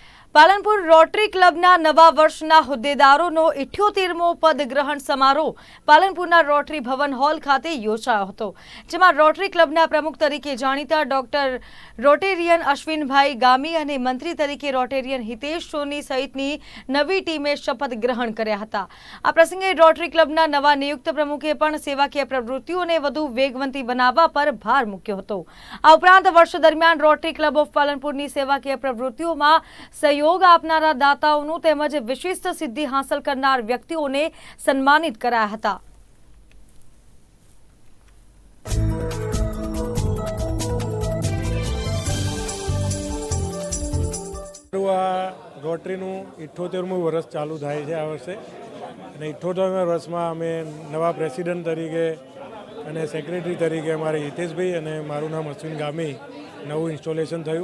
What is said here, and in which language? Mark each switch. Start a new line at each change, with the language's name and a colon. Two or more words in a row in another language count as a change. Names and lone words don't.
Gujarati: પાલનપુર રોટરી ક્લબના નવા વર્ષના હોદ્દેદારોનો 78મો પદગ્રહણ સમારોહ પાલનપુરના રોટરી ભવન હોલ ખાતે યોજાયો હતો, જેમાં રોટરી ક્લબના પ્રમુખ તરીકે જાણીતા ડોક્ટર રોટેરિયન અશ્વિનભાઈ ગામી અને મંત્રી તરીકે રોટેરિયન હિતેશ સોની સહિતની નવી ટીમે શપથ ગ્રહણ કર્યા હતા। આ પ્રસંગે રોટરી ક્લબના નવા નિયુક્ત પ્રમુખે પણ સેવાકીય પ્રવૃત્તિઓને વધુ વેગવંતી બનાવવા પર ભાર મૂક્યો હતો। આ ઉપરાંત વર્ષ દરમિયાન રોટરી ક્લબ ઓફ પાલનપુરની સેવાકીય પ્રવૃત્તિઓમાં સહયોગ આપનારા દાતાઓ તેમજ વિશિષ્ટ સિદ્ધિ હાસિલ કરનાર વ્યક્તિઓને સન્માનિત કરાયા હતા। રોટરીનું 78મું વર્ષ ચાલુ થાય છે આ વર્ષે, અને 78મા વર્ષમાં અમે નવા પ્રેસિડેન્ટ તરીકે અને સેક્રેટરી તરીકે અમારે હિતેશભાઈ અને મારું નામ અશ્વિન ગામી નવું ઇન્સ્ટોલેશન થયું।